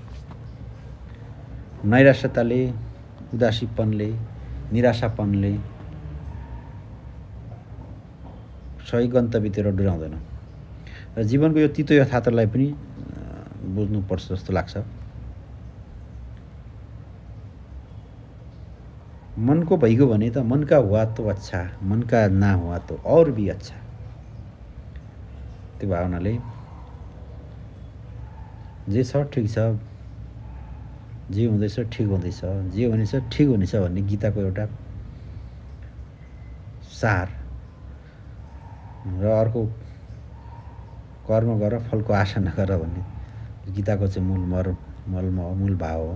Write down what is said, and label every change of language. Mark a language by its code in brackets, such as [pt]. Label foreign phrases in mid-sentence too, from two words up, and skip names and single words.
[ne] नैराश्यताले, उदासीपनले, निराशापनले सही गन्तव्यतिर डुराउँदैन र जीवनको यो तितो यथार्थलाई पनि बुझ्नुपर्छ जस्तो लाग्छ। मनको भइगयो भने त [hi] मन का हुआ तो अच्छा, मन का ना हुआ तो और भी अच्छा। [ne] त्यो भावनाले जे छ ठिक छ, जे हुँदैछ ठिक हुँदैछ, जे हुनेछ ठिक हुनेछ भन्ने गीताको एउटा सार र अर्को कर्म गर फलको आशा नगर भन्ने गीताको चाहिँ मूल भाव हो।